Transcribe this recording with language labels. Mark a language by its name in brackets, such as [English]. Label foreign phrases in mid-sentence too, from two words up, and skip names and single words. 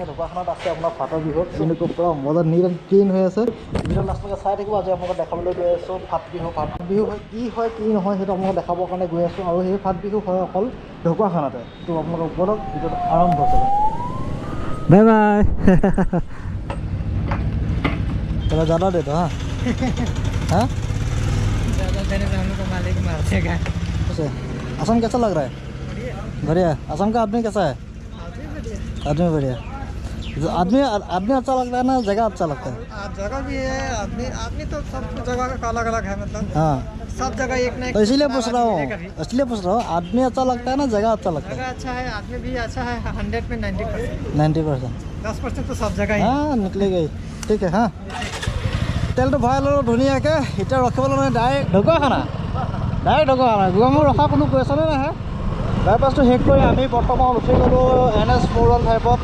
[Assamese] ঢকুৱাখানাত আছে আপোনাৰ ফাটৰ বিহু, কিন্তু পূৰা মজা [English] neat and clean [Assamese] হৈ আছে। ভিডিঅ' লাষ্টলৈকে চাই থাকিব। আজি আপোনালোকক দেখাবলৈ গৈ আছোঁ ফাট বিহু হয় কি নহয় সেইটো আপোনালোকক দেখাবৰ কাৰণে গৈ আছোঁ। আৰু সেই ফাট বিহু হয় অকল ঢকুৱাখানাতে। তো আপোনালোকক বলক ভিডিঅ'টো আৰম্ভ কৰোঁ। [English] bye bye. [Hindi] चलो ज़्यादा देता हाँ हाँ ज़्यादा देने पे हम लोग को मालिक मार देगा। असम कैसा लग रहा है? बढ़िया। असम का आदमी कैसा है? आदमी बढ़िया। आदमी आदमी अच्छा लगता है ना, जगह अच्छा लगता है? जगह भी है, आदमी तो सब जगह का अलग अलग है, मतलब हाँ सब जगह एक ना एक। तो इसीलिए पूछ रहा हूँ आदमी अच्छा लगता है ना, जगह अच्छा लगता है? जगह अच्छा है, आदमी भी अच्छा है। 100 में 90%। 90%। 10% तो सब जगह ही। हाँ निकलेगा ही। ठीक है। हाँ [Assamese] তেলটো ভৰাই ল'লোঁ ধুনীয়াকৈ। এতিয়া ৰখিবলৈ নহয়, ডাইৰেক্ট ঢকুৱাখানা। গোৱামুখ ৰখা কোনো কুৱেশ্যনে নাহে। বাইপাছটো শেষ কৰি আমি বৰ্তমান উঠি গ'লোঁ NH 415।